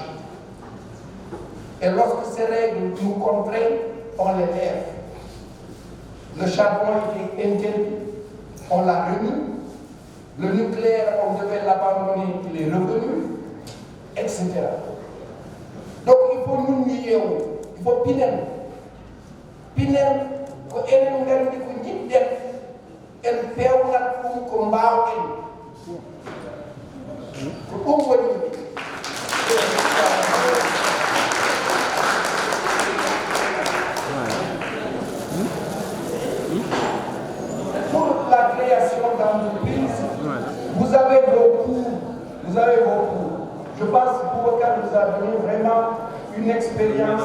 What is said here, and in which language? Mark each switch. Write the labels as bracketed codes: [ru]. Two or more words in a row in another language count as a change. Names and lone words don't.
[fr] Et lorsque ces règles nous contraignent, on les lève. Le charbon était interdit, on l'a remis. Le nucléaire, on devait l'abandonner, il est revenu, etc. Donc il faut nous nier, il faut pinel. [ff] Pinel, ko enen ngandi ko jidden en pewnat ɗum ko mbawɗen ko ɗum woni [fr] pour la création d'entreprises, vous avez vos cours. Je pense que Boubacar nous a donné vraiment une expérience.